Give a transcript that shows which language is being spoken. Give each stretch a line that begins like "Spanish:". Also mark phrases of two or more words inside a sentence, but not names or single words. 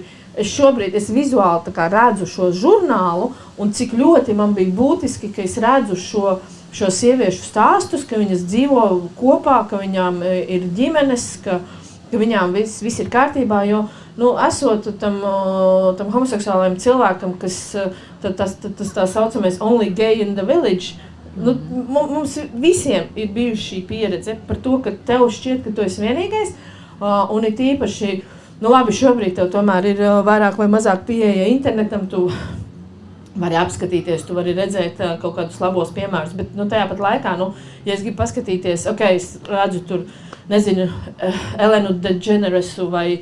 Latvian: Es šobrīd vizuāli redzu šo žurnālu, un cik ļoti man bija būtiski, ka es redzu šo sieviešu stāstus, ka viņas dzīvo kopā, ka viņām ir ģimenes, ka viņām viss ir kārtībā, jo, esot tam homoseksuālajam cilvēkam, kas tas tā saucamais
English: only gay in the village,
Latvian: mums visiem ir bijuši šī pieredze par to, ka tev šķiet, ka tu esi vienīgais, un ir īpaši, labi, šobrīd tev tomēr ir vairāk vai mazāk pieeja internetam, tu vari apskatīties, tu vari redzēt kaut kādus labos piemērus, bet tajā pat laikā, ja es gribu paskatīties, es redzu tur, nezinu, Elenu DeGeneresu vai